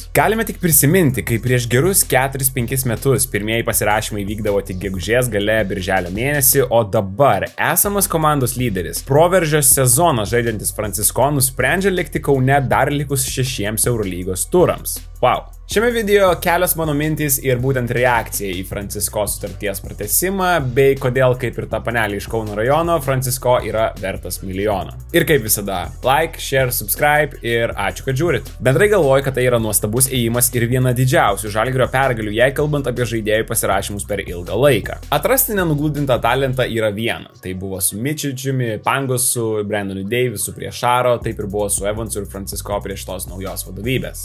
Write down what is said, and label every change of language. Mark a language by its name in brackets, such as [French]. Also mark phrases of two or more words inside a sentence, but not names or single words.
[Lithuanian] Galime tik prisiminti, kai prieš gerus 4-5 metus pirmieji pasirašymai vykdavo tik gegužės gale birželio mėnesį, o dabar esamas komandos lyderis, proveržio sezoną žaidžiantis Francisko nusprendžia likti Kaune dar likus 6 Eurolygos turams. Wow. Šiame video kelios mano mintys ir būtent reakcija į Francisko sutarties pratęsimą, bei kodėl, kaip ir ta panelė iš Kauno rajono, Francisko yra vertas milijoną. Ir kaip visada, [English] like, share, subscribe [Lithuanian] ir ačiū, kad žiūrit. Bendrai galvoju, kad tai yra nuostabus ėjimas ir viena didžiausių Žalgirio pergalių, jei kalbant apie žaidėjų pasirašymus per ilgą laiką. Atrasti nenugludintą talentą yra viena. Tai buvo su Mičičiumi, Pangosu, Brandonu Davisu prie Šaro, taip ir buvo su Evansu ir Francisko prieš tos naujos vadovybės.